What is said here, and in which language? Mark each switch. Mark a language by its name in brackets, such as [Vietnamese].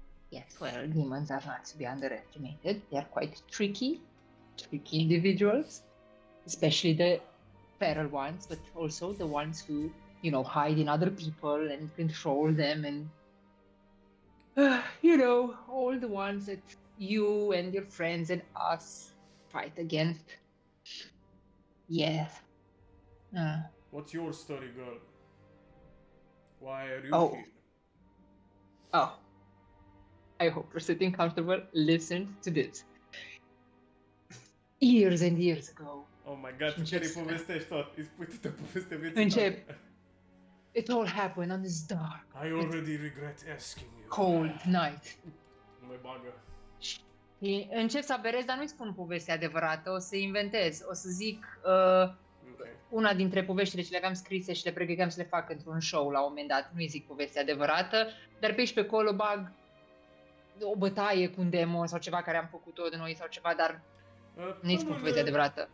[English] Yes, well, demons are not to be underestimated. They are quite tricky individuals, especially the feral ones, but also the ones who, you know, hide in other people and control them and, you know, all the ones that you and your friends and us fight against. Yes. What's your story, girl? Why are you Oh. here? Oh. I hope you're sitting comfortable. Listen to this. Years and years ago, Oh my god, [Romanian] tu chiar îi povestești tot. Îi spui toată povestea vieții Încep. tale. [English] it all happened on this dark, I already regret asking you. cold night. [Romanian] Nu mai bagă. Și încep să aberez, dar nu-i spun povestea adevărată, o să inventez. O să zic Ok. una dintre poveștile ce le aveam scrise și le pregăteam să le fac într-un show la un moment dat. Nu-i zic povestea adevărată, dar pe aici pe acolo bag o bătaie cu un demon sau ceva care am făcut-o de noi sau ceva, dar nu-i spun povestea adevărată.